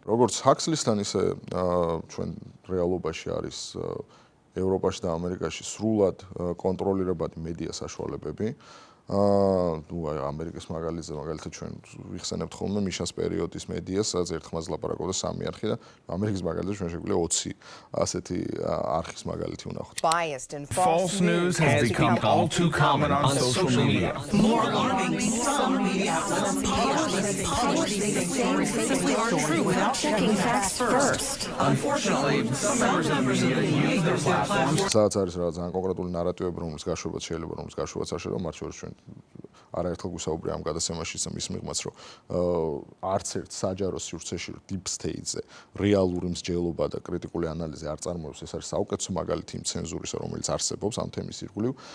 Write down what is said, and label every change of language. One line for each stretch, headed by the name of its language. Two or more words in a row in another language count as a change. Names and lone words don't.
Georgian: როგორც ჰაქსლისთან, ისე ჩვენ რეალობაში არის ევროპაში და ამერიკაში სრულად კონტროლირებადი მედია საშუალებები. ამერიკის მაგალითად ჩვენ ვიხსენებთ ხოლმე მიშას პერიოდის მედიას, სადაც ერთხმაც ლაპარაკობდა 3 არხი და ამერიკის მაგალითად ჩვენ შეგვიძლია 20 ასეთი არხის მაგალითი ვნახოთ.
English: False news has become all too common on social media. More alarming, some media outlets publish these things simply aren't true without checking facts first. Unfortunately, some members of the media use their platforms.
Georgian: სადაც არის რაღაც ძალიან კონკრეტული ნარატივები, რომლის გაშვებაც შეიძლება, რომლის გაშვებაც არ შეიძლება, მათ შორის ჩვენ არაერთხელ გვისაუბრე ამ გადაცემაშიც მის მიღმაც, რომ არც ერთ საჯარო სივრცეში
English: deep state-
Georgian: ზე რეალური მსჯელობა და კრიტიკული ანალიზი არ წარმოებს, ეს არის საუკეთესო მაგალითი იმ ცენზურისა, რომელიც არსებობს ამ თემის ირგვლივ.